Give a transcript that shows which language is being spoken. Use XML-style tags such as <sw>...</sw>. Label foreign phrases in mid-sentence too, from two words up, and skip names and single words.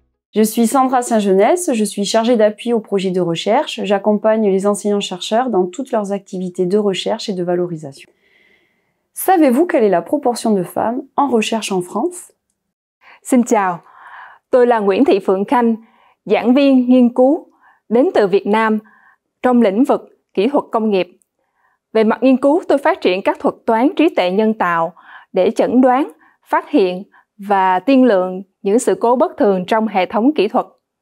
<fr>Je suis Sandra Saint-Jeunesse, je suis chargée d'appui aux projets de recherche. J'accompagne les enseignants-chercheurs dans toutes leurs activités de recherche et de valorisation. Savez-vous quelle est la proportion de femmes en recherche en France?</fr> <vi>Xin chào, tôi là Nguyễn Thị Phượng Khanh, giảng viên nghiên cứu đến từ Việt Nam trong lĩnh vực kỹ thuật công nghiệp. Về mặt nghiên cứu, tôi phát triển các thuật toán trí tuệ nhân tạo để chẩn đoán, phát hiện và tiên lượng những sự cố bất thường trong hệ thống kỹ thuật.</vi>